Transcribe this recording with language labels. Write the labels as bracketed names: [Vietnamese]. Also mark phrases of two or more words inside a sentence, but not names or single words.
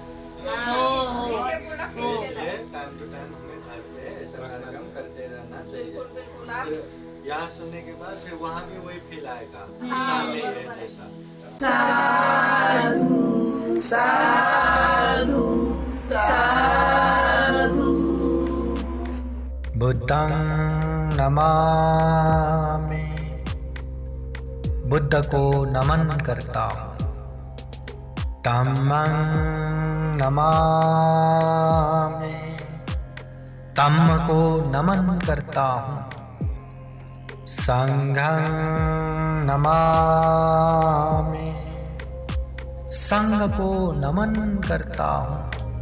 [Hindi] ये पूरा फील केलं। इसलिए [English] time to time [Hindi] हमें घर पे ऐसा कार्यक्रम करते रहना बिल्कुल चाहिए। बिल्कुल आप फिर यहाँ सुनने के बाद फिर वहाँ भी वही फील आएगा, हाँ, सामने है बरोबर है। [Pali] जैसा। बुद्धं नमामि, [Hindi] बुद्ध को नमन करता हूँ। [Pali] धम्मं नमामि, [Hindi] धम्म को नमन करता हूँ। [Pali] संघं नमामि, [Hindi] संघ को नमन करता हूँ।